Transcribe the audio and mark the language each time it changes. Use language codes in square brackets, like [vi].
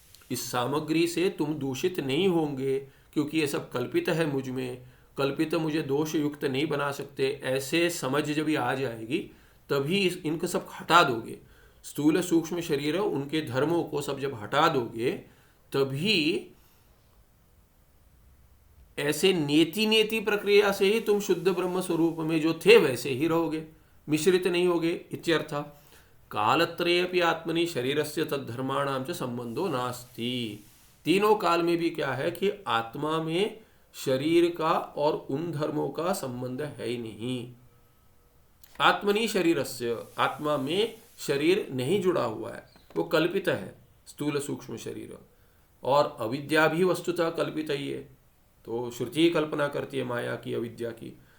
[hi] इस सामग्री से तुम दूषित नहीं होंगे, क्योंकि ये सब कल्पित है मुझ में, कल्पित मुझे दोष युक्त नहीं बना सकते, ऐसे समझ जब भी आ जाएगी तभी इनको सब हटा दोगे। स्थूल सूक्ष्म शरीर उनके धर्मों को सब जब हटा दोगे, तभी ऐसे नेति प्रक्रिया से ही तुम शुद्ध ब्रह्म स्वरूप में जो थे वैसे ही रहोगे, मिश्रित नहीं होगे। [sa] इत्यर्थ कालत्रयेपि आत्मनि शरीरस्य तद्धर्माणां च संबंधो नास्ति। [hi] तीनों काल में भी क्या है कि आत्मा में शरीर का और उन धर्मों का संबंध है ही नहीं। [sa] आत्मनि शरीरस्य, [hi] आत्मा में शरीर नहीं जुड़ा हुआ है, वो कल्पित है, स्थूल सूक्ष्म शरीर। और अविद्या भी वस्तुतः कल्पित ही है, तो श्रुति कल्पना करती है माया की, अविद्या की।